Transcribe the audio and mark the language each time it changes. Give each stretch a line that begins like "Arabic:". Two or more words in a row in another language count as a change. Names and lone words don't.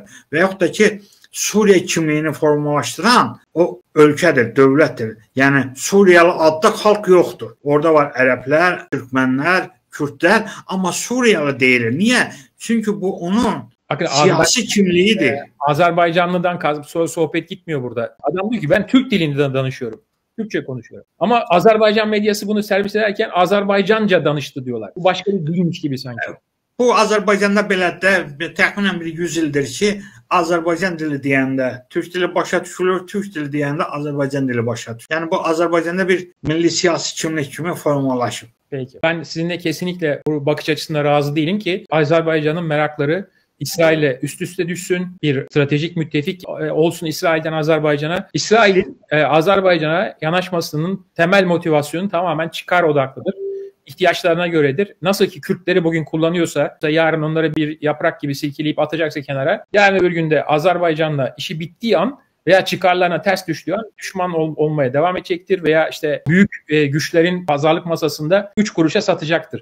Azerbaijani: Və yaxud da ki Suriye kimliğini formalaştıran o ölkədir, dövlətdir. Yəni Suriyalı adda xalq yoxdur. Orada var ərəblər, türkmənlər, kürdlər, amma Suriyalı deyilir. Niyə? Çünki bu onun siyasi kimliğidir.
Turkish: Azerbaycanlıdan sohbet gitmiyor burada. Adam diyor ki ben Türk dilinde danışıyorum. Türkçe konuşuyorum. Ama Azerbaycan medyası bunu servis ederken Azerbaycanca danıştı diyorlar. Bu başka bir dilmiş gibi sanki. Evet.
Azerbaijani: Bu Azərbaycanda belə də təxminən bir 100 ildir ki, Azərbaycan dili deyəndə Türk dili başa düşülür, Türk dili deyəndə Azərbaycan dili başa düşülür. Yəni bu Azərbaycanda bir milli siyasi kimlik kimi formalaşıb.
Turkish: Peki. Ben sizinle kesinlikle bu bakış açısına razı değilim ki Azerbaycan'ın merakları İsrail'le üst üste düşsün, bir stratejik müttefik olsun İsrail'den Azerbaycan'a. İsrail'in Azerbaycan'a yanaşmasının temel motivasyonu tamamen çıkar odaklıdır. İhtiyaçlarına göredir. Nasıl ki Kürtleri bugün kullanıyorsa, yarın onları bir yaprak gibi silkeleyip atacaksa kenara, yarın öbür günde Azerbaycan'la işi bittiği an veya çıkarlarına ters düştüğü an düşman olmaya devam edecektir veya işte büyük güçlerin pazarlık masasında 3 kuruşa satacaktır.